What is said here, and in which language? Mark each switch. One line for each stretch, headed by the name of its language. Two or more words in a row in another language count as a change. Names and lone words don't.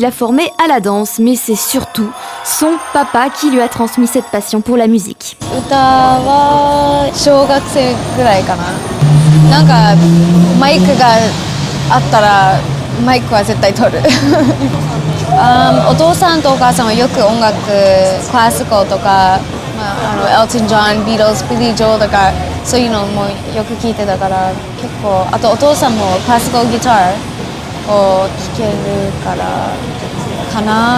French: l'a formé à la danse, mais c'est surtout son papa qui lui a transmis cette passion pour la musique.
Japanese: 歌は小学生ぐらいかな。なんかマイクがあったらマイクは絶対取る。お父さんとお母さんはよく音楽クラシカルとか、エルトン・ジョン、ビートルズ、ビリー・ジョーとかそういうのもよく聞いてたから結構あとお父さんもクラシカルギターを聴けるからかな。